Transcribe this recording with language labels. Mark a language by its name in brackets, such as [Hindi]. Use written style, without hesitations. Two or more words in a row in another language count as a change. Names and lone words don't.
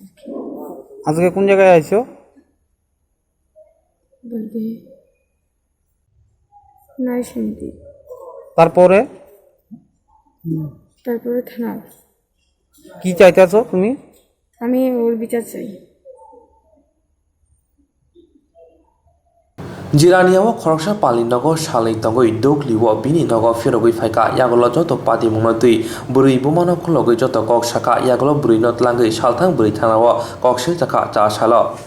[Bangla] আজকে কোন জায়গায় আইছো বলতে নাই শুনতি তারপরে থানা কি চাইতেছো তুমি আমি ওর বিচার চাই। [Kok Borok] jiraniyawo khoroksa palinogo salai tongoi dokliwo bini nogo ferogoi phaika yagolo joto pati mungno tui bwrui bumano khulogoi joto kok saka yagolo bwrui no tlangai salthang bwrui thanao koksil chaka cha salo